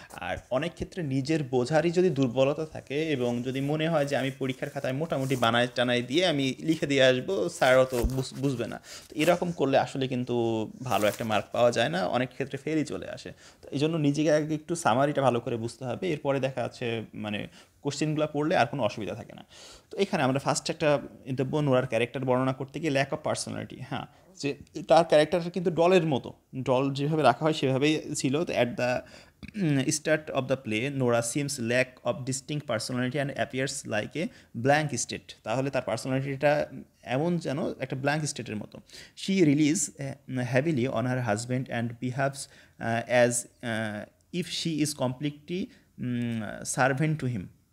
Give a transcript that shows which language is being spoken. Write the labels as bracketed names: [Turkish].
[Bangla] আর অনেক ক্ষেত্রে নিজের বোঝারই যদি দুর্বলতা থাকে এবং যদি মনে হয় যে আমি পরীক্ষার খাতায় মোটামুটি বানায় টানায় দিয়ে আমি লিখে দিয়ে আসবো, স্যারও তো বুঝবে না, তো এরকম করলে আসলে কিন্তু ভালো একটা মার্ক পাওয়া যায় না, অনেক ক্ষেত্রে ফেলই চলে আসে। তো এই জন্য নিজেকে আগে একটু সামারিটা ভালো করে বুঝতে হবে, এরপরে দেখা যাচ্ছে মানে কোশ্চেনগুলো পড়লে আর কোনো অসুবিধা থাকে না। তো এখানে আমরা ফার্স্ট একটা দেবো নোরার ক্যারেক্টার বর্ণনা করতে গিয়ে ল্যাক অফ পার্সোনালিটি। হ্যাঁ, যে তার ক্যারেক্টারটা কিন্তু ডলের মতো, ডল যেভাবে রাখা হয় সেভাবেই ছিল। [English] তো at the start of the play, Nora seems lack of distinct personality and appears like a blank state. [Bangla] তাহলে তার পার্সোনালিটিটা এমন যেন একটা ব্ল্যাঙ্ক স্টেটের মতো। [English] She relies heavily on her husband and behaves as if she is completely servant to him.